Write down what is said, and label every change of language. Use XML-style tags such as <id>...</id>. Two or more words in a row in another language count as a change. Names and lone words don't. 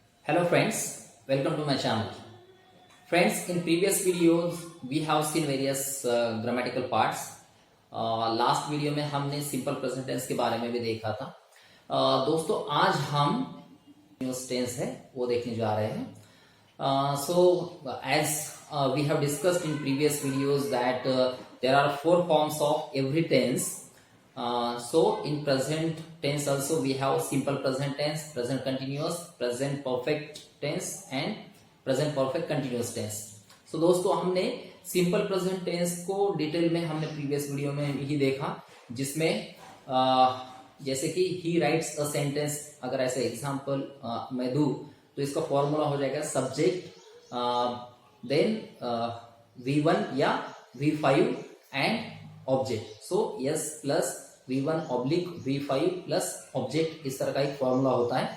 <en>Hello friends, welcome to my channel. Friends, in previous videos we have seen various grammatical parts. Last video</en> <hi>में हमने</hi> <en>simple present tense</en> <hi>के बारे में भी देखा था. दोस्तों आज हम</hi> <en>continuous tense</en> <hi>है वो देखने जा रहे हैं.</hi> <en>As we have discussed in previous videos that there are four forms of every tense. So in present tense also we have simple present tense, present continuous, present perfect tense and present perfect continuous tense.</en> <hi>So दोस्तों हमने</hi> <en>simple present tense</en> <hi>को डिटेल में हमने</hi> <en>previous video</en> <hi>में ही देखा, जिसमें जैसे कि</hi> <en>he writes a sentence,</en> <hi>अगर ऐसे एग्जाम्पल मैं दूं तो इसका फॉर्मूला हो जाएगा</hi> <en>subject then V1</en> <hi>या</hi> <en>V5 and object. so yes plus V1 oblique V5 plus object,</en> <hi>इस तरह का एक फॉर्मूला होता है.</hi>